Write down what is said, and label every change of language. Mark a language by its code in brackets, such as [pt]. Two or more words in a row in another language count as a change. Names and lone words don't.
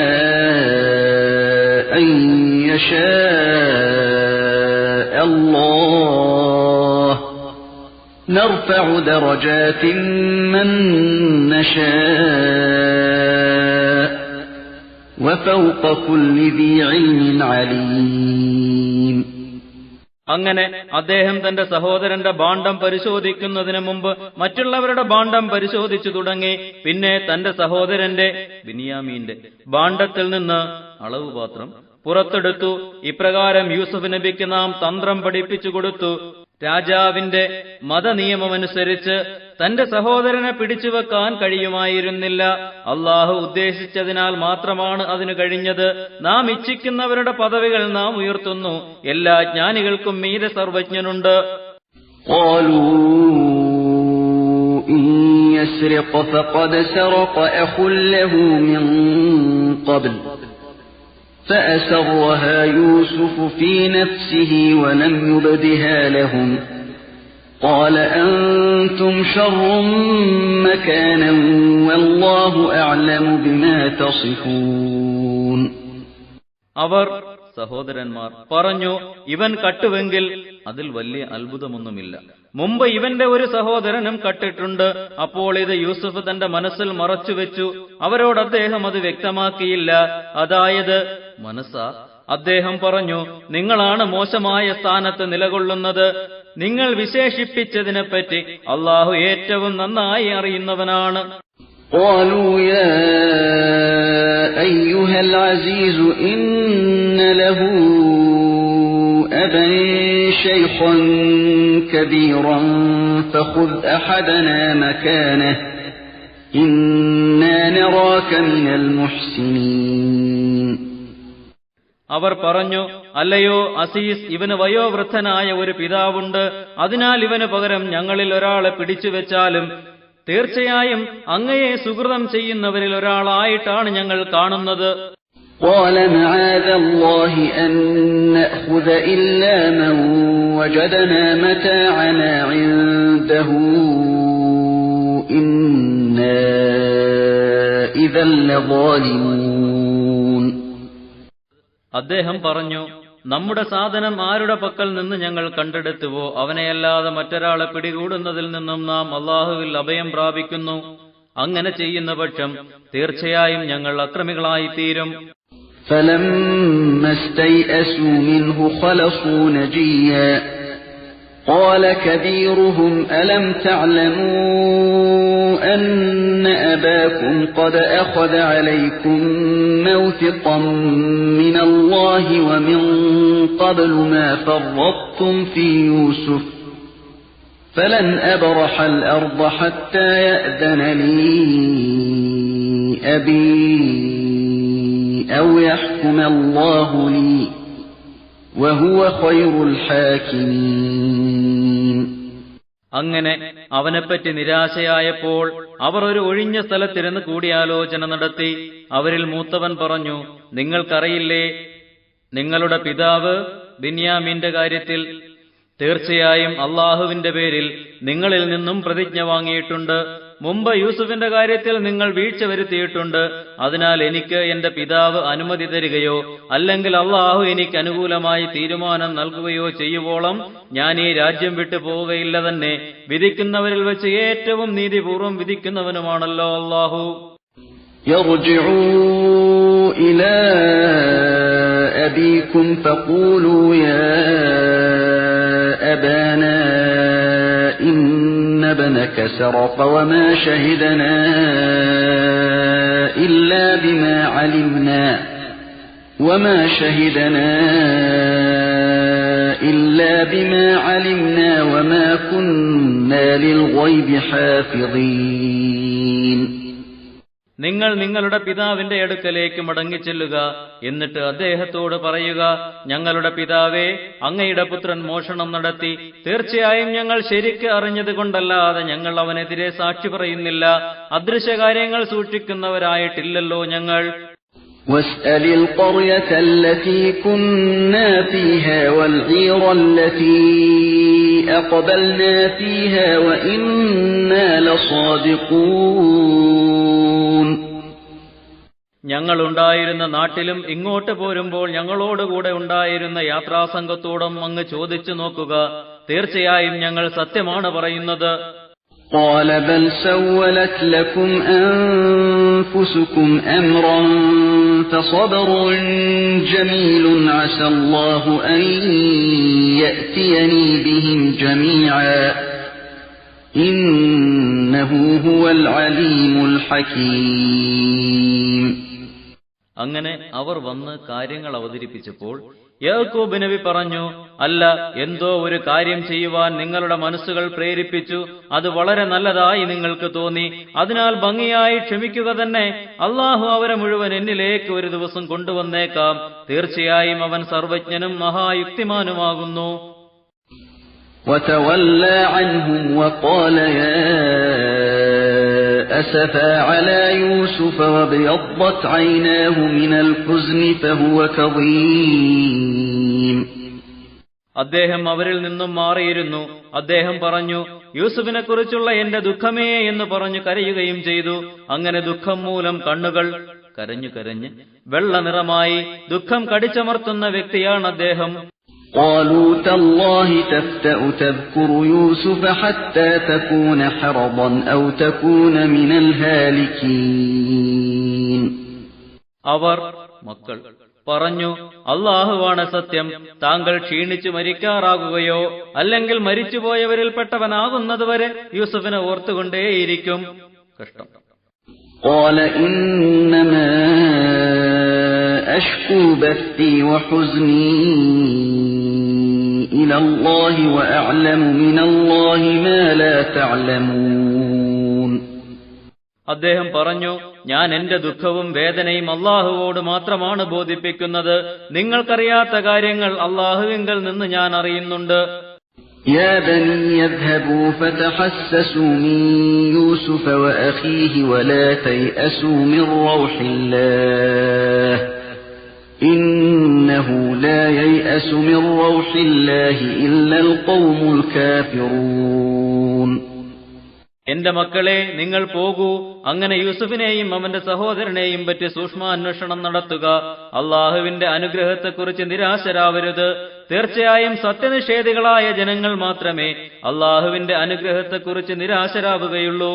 [ar] أن يشاء الله نرفع درجات من نشاء وفوق كل ذي علم عليم. [ml] അങ്ങനെ അദ്ദേഹം തന്റെ സഹോദരന്റെ ഭാണ്ഡം പരിശോധിക്കുന്നതിന് മുമ്പ് മറ്റുള്ളവരുടെ ഭാണ്ഡം പരിശോധിച്ചു തുടങ്ങി. പിന്നെ തന്റെ സഹോദരന്റെ ബിനിയാമീന്റെ ഭാണ്ഡത്തിൽ നിന്ന് അളവുപാത്രം പുറത്തെടുത്തു. ഇപ്രകാരം യൂസുഫ് നബിക്ക് നാം തന്ത്രം പഠിപ്പിച്ചു കൊടുത്തു. രാജാവിന്റെ മതനിയമമനുസരിച്ച് തന്റെ സഹോദരനെ പിടിച്ചുവെക്കാൻ കഴിയുമായിരുന്നില്ല. അള്ളാഹു ഉദ്ദേശിച്ചതിനാൽ മാത്രമാണ് അതിന് കഴിഞ്ഞത്. നാം ഇച്ഛിക്കുന്നവരുടെ പദവികൾ നാം ഉയർത്തുന്നു. എല്ലാ ജ്ഞാനികൾക്കും മീതെ സർവജ്ഞനുണ്ട്. [ar] فأسرها يوسف في نفسه ولم يبدها لهم قال أنتم شر مكانا والله أعلم بما تصفون. [ml] അവർ സഹോദരന്മാർ പറഞ്ഞു, ഇവൻ കട്ടുവെങ്കിൽ അതിൽ വലിയ അത്ഭുതമൊന്നുമില്ല. മുമ്പ് ഇവന്റെ ഒരു സഹോദരനും കട്ടിട്ടുണ്ട്. അപ്പോൾ ഇത് യൂസുഫ് തന്റെ മനസ്സിൽ മറച്ചുവെച്ചു. അവരോട് അദ്ദേഹം അത് വ്യക്തമാക്കിയില്ല. അതായത് മനസ്സാ. അദ്ദേഹം പറഞ്ഞു, നിങ്ങളാണ് മോശമായ സ്ഥാനത്ത് നിലകൊള്ളുന്നത്. നിങ്ങൾ വിശേഷിപ്പിച്ചതിനെപ്പറ്റി അള്ളാഹു ഏറ്റവും നന്നായി അറിയുന്നവനാണ്. [ar] قالوا يا أيها العزيز إن له أبا شيخا كبيرا فخذ أحدنا مكانه إنا نراك من المحسنين. [ml] അവർ പറഞ്ഞു, അല്ലയോ അസീസ്, ഇവന് വയോവൃദ്ധനായ ഒരു പിതാവുണ്ട്. അതിനാൽ ഇവന് പകരം ഞങ്ങളിൽ ഒരാളെ പിടിച്ചുവെച്ചാലും തീർച്ചയായും അങ്ങയെ സുഹൃതം ചെയ്യുന്നവരിൽ ഒരാളായിട്ടാണ് ഞങ്ങൾ കാണുന്നത്. [ar] قال معاذ الله أن نأخذ إلا من وجدنا متاعنا عنده إنا إذا لظالمون. [ml] അദ്ദേഹം പറഞ്ഞു, നമ്മുടെ സാധനം ആരുടെ പക്കൽ നിന്ന് ഞങ്ങൾ കണ്ടെടുത്തുവോ അവനെയല്ലാതെ മറ്റൊരാളെ പിടികൂടുന്നതിൽ നിന്നും നാം അള്ളാഹുവിൽ അഭയം പ്രാപിക്കുന്നു. അങ്ങനെ ചെയ്യുന്ന പക്ഷം തീർച്ചയായും ഞങ്ങൾ അക്രമികളായി തീരും. [ar] فلما استيئسوا منه خلصوا نجيا قال كبيرهم ألم تعلموا أن أباكم قد أخذ عليكم موثقا من الله ومن قبل ما فرطتم في يوسف فلن أبرح الأرض حتى يأذن لي أبي أو يحكم الله لي وهو خير الحاكمين. [ml] അങ്ങനെ അവനെപ്പറ്റി നിരാശയായപ്പോൾ അവർ ഒരു ഒഴിഞ്ഞ സ്ഥലത്തിരുന്ന് കൂടിയാലോചന നടത്തി. അവരിൽ മൂത്തവൻ പറഞ്ഞു, നിങ്ങൾക്കറിയില്ലേ നിങ്ങളുടെ പിതാവ് ബിന്യാമീന്റെ കാര്യത്തിൽ തീർച്ചയായും അള്ളാഹുവിന്റെ പേരിൽ നിങ്ങളിൽ നിന്നും പ്രതിജ്ഞ വാങ്ങിയിട്ടുണ്ട്. മുമ്പ് യൂസുഫിന്റെ കാര്യത്തിൽ നിങ്ങൾ വീഴ്ച വരുത്തിയിട്ടുണ്ട്. അതിനാൽ എനിക്ക് എന്റെ പിതാവ് അനുമതി തരികയോ അല്ലെങ്കിൽ അള്ളാഹു എനിക്ക് അനുകൂലമായി തീരുമാനം നൽകുകയോ ചെയ്യുവോളം ഞാൻ ഈ രാജ്യം വിട്ടു പോവുകയില്ല തന്നെ. വിധിക്കുന്നവരിൽ വെച്ച് ഏറ്റവും നീതിപൂർവം വിധിക്കുന്നവനുമാണല്ലോ അള്ളാഹു. [ar] أبيكم فقولوا يا أبانا إن ابنك سرق وما شهدنا إلا بما علمنا وما كنا للغيب حافظين. [ml] നിങ്ങൾ നിങ്ങളുടെ പിതാവിന്റെ അടുക്കലേക്ക് മടങ്ങിച്ചെല്ലുക. എന്നിട്ട് അദ്ദേഹത്തോട് പറയുക, ഞങ്ങളുടെ പിതാവേ, അങ്ങയുടെ പുത്രൻ മോഷണം നടത്തി. തീർച്ചയായും ഞങ്ങൾ ശരിക്ക് അറിഞ്ഞതുകൊണ്ടല്ലാതെ ഞങ്ങൾ അവനെതിരെ സാക്ഷി പറയുന്നില്ല. അദൃശ്യകാര്യങ്ങൾ സൂക്ഷിക്കുന്നവരായിട്ടില്ലല്ലോ ഞങ്ങൾ. [ar] واسأل القرية التي كنا فيها والعير التي أقبلنا فيها وإنا لصادقون. [ml] ഞങ്ങളുണ്ടായിരുന്ന നാട്ടിലും ഇങ്ങോട്ട് പോരുമ്പോൾ ഞങ്ങളോടുകൂടെ ഉണ്ടായിരുന്ന യാത്രാസംഘത്തോടും അങ്ങ് ചോദിച്ചു നോക്കുക. തീർച്ചയായും ഞങ്ങൾ സത്യമാണ് പറയുന്നത്. [ar] قال بل سولت لكم أنفسكم أمرا فصبر جميل عسى الله أن يأتيني بهم جميعا إنه هو العليم الحكيم. [ml] അങ്ങനെ അവർ വന്ന് കാര്യങ്ങൾ അവതരിപ്പിച്ചപ്പോൾ യാക്കൂബ് നബി പറഞ്ഞു, അല്ല, എന്തോ ഒരു കാര്യം ചെയ്യുവാൻ നിങ്ങളുടെ മനസ്സുകൾ പ്രേരിപ്പിച്ചു. അത് വളരെ നല്ലതായി നിങ്ങൾക്ക് തോന്നി. അതിനാൽ ഭംഗിയായി ക്ഷമിക്കുക തന്നെ. അള്ളാഹു അവരെ മുഴുവൻ എന്നിലേക്ക് ഒരു ദിവസം കൊണ്ടുവന്നേക്കാം. തീർച്ചയായും അവൻ സർവജ്ഞനും മഹായുക്തിമാനുമാകുന്നു. [ar] وتولى عنهم وقال يا أسفا على يوسف وابيضت عيناه من الحزن فهو كظيم. [ml] അദ്ദേഹം അവരിൽ നിന്നും മാറിയിരുന്നു. അദ്ദേഹം പറഞ്ഞു, യൂസുഫിനെ കുറിച്ചുള്ള എന്റെ ദുഃഖമേ എന്ന് പറഞ്ഞു കരയുകയും ചെയ്തു. അങ്ങനെ ദുഃഖം മൂലം കണ്ണുകൾ കരഞ്ഞു വെള്ള നിറമായി. ദുഃഖം കടിച്ചമർത്തുന്ന വ്യക്തിയാണ് അദ്ദേഹം. [ar] قالوا تالله تفتأ تذكر يوسف حتى تكون حرضا أو تكون من الهالكين. [ml] അവർ മക്കൾ പറഞ്ഞു, അള്ളാഹുവാണ് സത്യം, താങ്കൾ ക്ഷീണിച്ചു മരിക്കാറാകുകയോ അല്ലെങ്കിൽ മരിച്ചുപോയവരിൽപ്പെട്ടവനാകുന്നതുവരെ യൂസുഫിനെ ഓർത്തുകൊണ്ടേയിരിക്കും. കഷ്ടം. [ar] قال إنما أشكو بثي وحزني إلى الله وأعلم من الله ما لا تعلمون. [ml] അദ്ദേഹം പറഞ്ഞു, ഞാൻ എന്റെ ദുഃഖവും വേദനയും അള്ളാഹുവോട് മാത്രമാണ് ബോധിപ്പിക്കുന്നത്. നിങ്ങൾക്കറിയാത്ത കാര്യങ്ങൾ അള്ളാഹുവിങ്കൽ നിന്ന് ഞാൻ അറിയുന്നുണ്ട്. [ar] يا بني يذهبوا فتحسسوا من يوسف وأخيه ولا تيأسوا من روح الله إنه لا ييأس من روح الله إلا القوم الكافرون. [ml] എന്റെ മക്കളെ, നിങ്ങൾ പോകൂ. അങ്ങനെ യൂസുഫിനെയും അവന്റെ സഹോദരനെയും പറ്റി സൂക്ഷ്മാന്വേഷണം നടത്തുക. അള്ളാഹുവിന്റെ അനുഗ്രഹത്തെക്കുറിച്ച് നിരാശരാവരുത്. തീർച്ചയായും സത്യനിഷേധികളായ ജനങ്ങൾ മാത്രമേ അള്ളാഹുവിന്റെ അനുഗ്രഹത്തെക്കുറിച്ച് നിരാശരാവുകയുള്ളൂ.